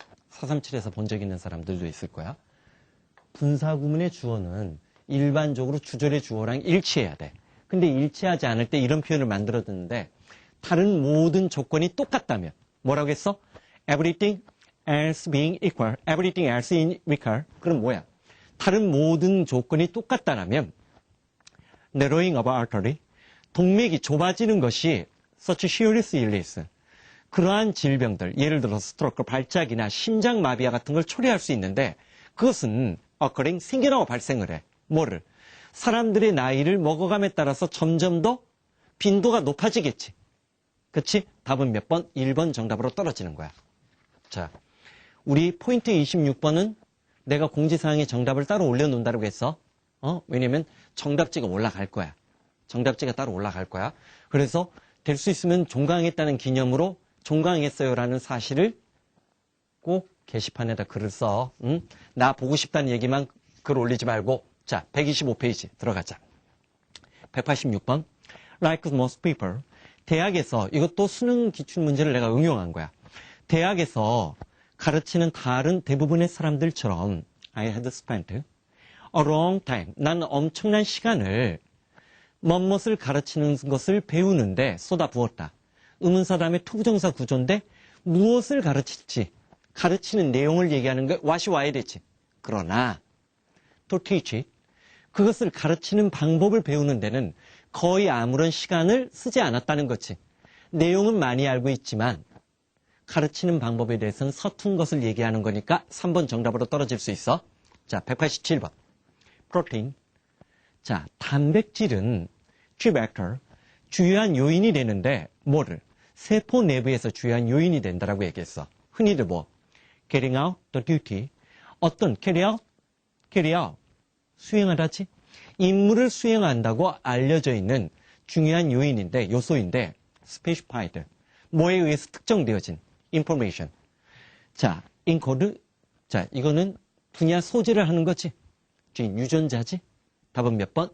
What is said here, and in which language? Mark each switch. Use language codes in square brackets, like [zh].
[ko] 437에서 본 적 있는 사람들도 있을 거야. 분사구문의 주어는 일반적으로 주절의 주어랑 일치해야 돼. 근데 일치하지 않을 때 이런 표현을 만들어 듣는데 다른 모든 조건이 똑같다면 뭐라고 했어? [en] Everything else being equal. Everything else in equal. [ko] 그럼 뭐야? 다른 모든 조건이 똑같다라면 [en] narrowing of artery. [ko] 동맥이 좁아지는 것이 [en] such serious illness. [ko] 그러한 질병들, 예를 들어서 스트로크, 발작이나 심장마비와 같은 걸 초래할 수 있는데 그것은 occurring, 생겨나고 발생을 해. 뭐를? 사람들의 나이를 먹어감에 따라서 점점 더 빈도가 높아지겠지. 그치? 답은 몇 번? 1번 정답으로 떨어지는 거야. 자, 우리 포인트 26번은 내가 공지사항에 정답을 따로 올려놓는다고 했어. 왜냐면 정답지가 올라갈 거야. 정답지가 따로 올라갈 거야. 그래서 될 수 있으면 종강했다는 기념으로 종강했어요라는 사실을 꼭 게시판에다 글을 써. 응? 나 보고 싶다는 얘기만 글 올리지 말고. 자, 125페이지 들어가자. 186번. [en] Like most people. [ko] 대학에서 이것도 수능 기출문제를 내가 응용한 거야. 대학에서 가르치는 다른 대부분의 사람들처럼 [en] I had spent a long time. [ko] 나는 엄청난 시간을 멋뭇을 가르치는 것을 배우는데 쏟아부었다. 의문사 다음에 투부정사 구조인데 무엇을 가르칠지 가르치는 내용을 얘기하는 게 what이 와야 되지. 그러나 [en] to teach it. [ko] 그것을 가르치는 방법을 배우는 데는 거의 아무런 시간을 쓰지 않았다는 거지. 내용은 많이 알고 있지만 가르치는 방법에 대해서는 서툰 것을 얘기하는 거니까 3번 정답으로 떨어질 수 있어. 자, 187번. 프로테인. 자, 단백질은 key factor, 주요한 요인이 되는데 뭐를? 세포 내부에서 주요한 요인이 된다라고 얘기했어. 흔히들 뭐? [en] Carrying out the duty. [ko] 어떤 [en] carry out. [ko] 수행하다지? 임무를 수행한다고 알려져 있는 중요한 요소인데 specified. 뭐에 의해서 특정되어진 information. 자, encode. 자, 이거는 분야 소지를 하는 거지. 유전자지? 답은 몇 번?